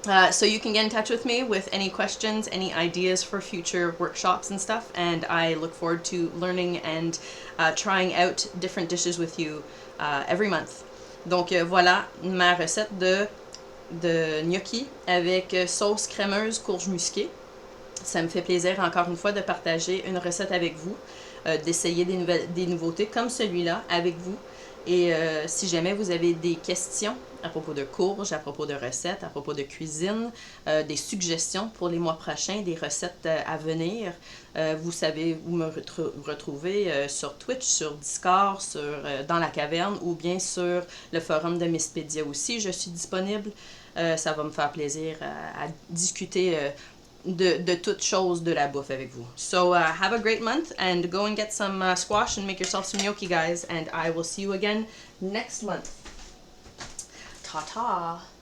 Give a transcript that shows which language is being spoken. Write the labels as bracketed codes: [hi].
[en] So you can get in touch with me with any questions, any ideas for future workshops and stuff, and I look forward to learning and trying out different dishes with you every month. [fr] Donc voilà ma recette de gnocchi avec sauce crémeuse courge musquée. Ça me fait plaisir encore une fois de partager une recette avec vous, d'essayer des nouveautés comme celui-là avec vous. Et si jamais vous avez des questions à propos de courge, à propos de recettes, à propos de cuisine, des suggestions pour les mois prochains, des recettes à venir, vous savez où me retrouver sur Twitch, sur Discord, dans la caverne ou bien sur le forum de Misspedia aussi. Je suis disponible. Ça va me faire plaisir à discuter de toutes choses de la bouffe avec vous. [en] So have a great month and go and get some squash and make yourself some gnocchi, guys, and I will see you again next month. Ta-ta!